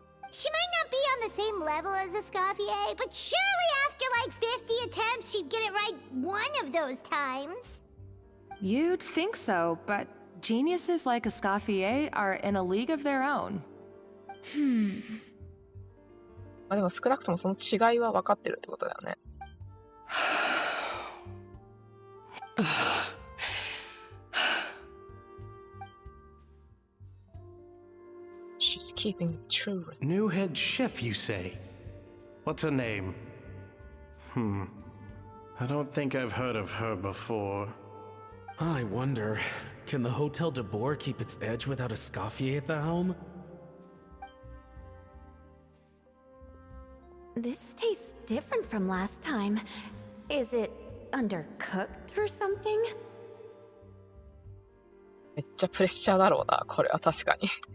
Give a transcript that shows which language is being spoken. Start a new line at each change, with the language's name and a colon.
English: She might not be on the same level as Escoffier, but surely after like 50 attempts, she'd get it right one of those times. You'd think so, but geniuses like Escoffier are in a league of their own.
Japanese: でも少なくともその違いは分かってるってことだよね。
English: She's keeping the truth. New head chef, you say? What's her name? I don't think I've heard of her before. I wonder, can the Hotel de Boer keep its edge without Escoffier at the helm? This tastes different from last time. Is it undercooked or something?
Japanese: めっちゃプレッシャーだろうな、これは確かに。